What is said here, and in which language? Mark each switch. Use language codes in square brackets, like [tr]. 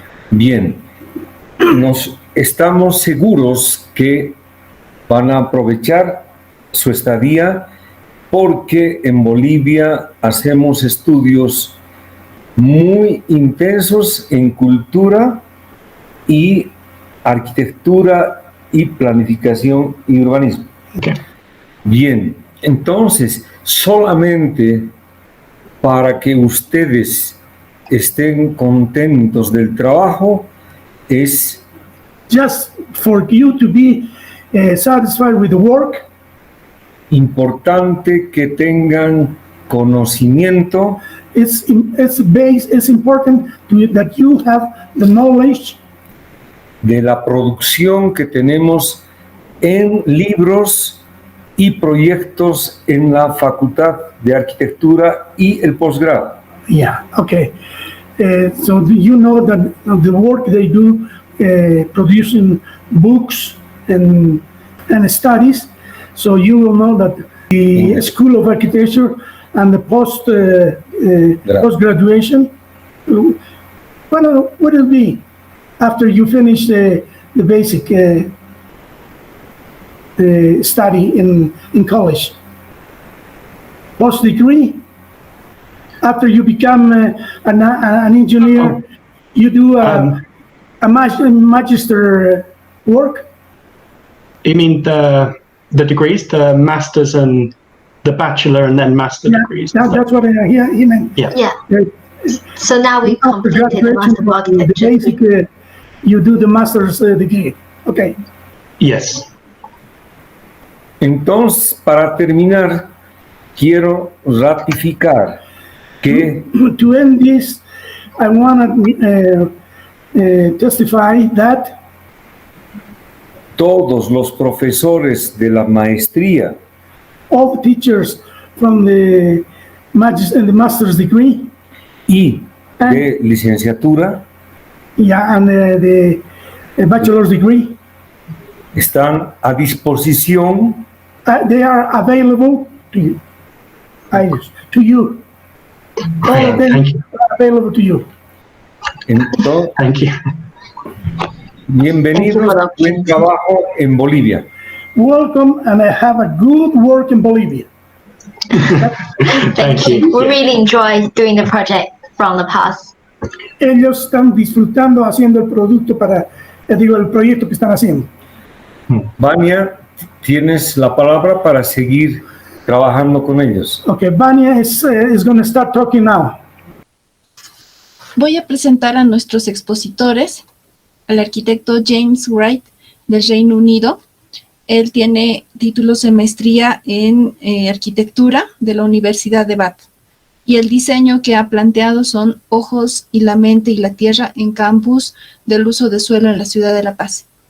[es] Bien, estamos seguros que van a aprovechar su estadía porque en Bolivia hacemos estudios muy intensos en cultura y arquitectura y planificación y urbanismo. [en] Okay. [es] Bien, entonces, solamente para que ustedes estén contentos del trabajo es [en] just for you to be satisfied with the work. [es] Importante que tengan conocimiento. [en] It's important that you have the knowledge [es] De la producción que tenemos en libros y proyectos en la Facultad de Arquitectura y el posgrado. [en] Yeah, okay. So you know that the work they do producing books and studies, so you will know that the School of Architecture and the post-graduation, what will be after you finish the basic study in college? Post-degree? After you become an engineer, you do a magister work? You mean the degrees, the master's and the bachelor and then master degrees? That's what he meant. Yeah. Yeah. So now we completed the Master of Architecture. Basic, you do the master's degree. Okay. Yes. [es] Entonces, para terminar, quiero ratificar que [en] To end this, I want to testify that [es] todos los profesores de la maestría [en] all the teachers from the master's degree [es] y de licenciatura [en] and the bachelor's degree, [es] están a disposición [en] they are available to you. To you. All of them Thank you. are available to you. [es] Entonces, [en] Thank you. [es] bienvenidos a buen trabajo en Bolivia. [en] Welcome, and I have a good work in Bolivia. Thank you. We really enjoy doing the project from the past. [es] Ellos están disfrutando haciendo el producto el proyecto que están haciendo. Vania, tienes la palabra para seguir trabajando con ellos. [en] Okay, Vania is going to start talking now. [es] Voy a presentar a nuestros expositores. al arquitecto James Wright del Reino Unido. Él tiene títulos de maestría en arquitectura de la Universidad de Bath. Y el diseño que ha planteado son ojos y la mente y la tierra en campus del uso de suelo en la ciudad de La Paz.